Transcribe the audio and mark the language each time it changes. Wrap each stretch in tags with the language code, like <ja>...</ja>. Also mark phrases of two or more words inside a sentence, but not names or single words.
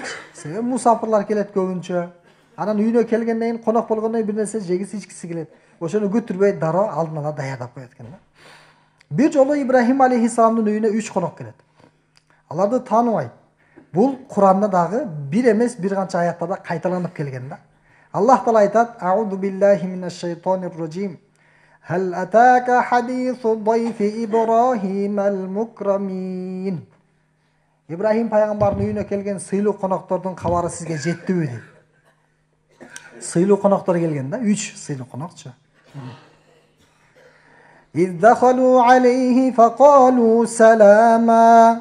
<ky>Себеби мусафирлар келет көбүнчө. Анан үйүнө келгенден кийин конок болгондон бир нерсе жегиси ичкиси келет. Ошону күтүрбөй дароо алдын ала даярдап коет экен да. Бир жолу Ибрахим алейхисаламдын үйүнө 3 конок келет. Аларды тааныбайт. Бул Куранда дагы бир эмес бир канча аяттарда кайталанып келген да. Аллах Таала айтат:</ky> <ar>"أعوذ بالله من الشيطان الرجيم. هل أتاك حديث ضيف إبراهيم المكرمين."</ar> <ky>Ибрахим пайгамбардын үйүнө келген сыйлуу коноктордун кабары сизге жеттиби дейт. Сыйлуу коноктор келген да, 3 сыйлуу конокчу.</ky> <ar>إذ دخلوا عليه فقالوا سلاما.</ar>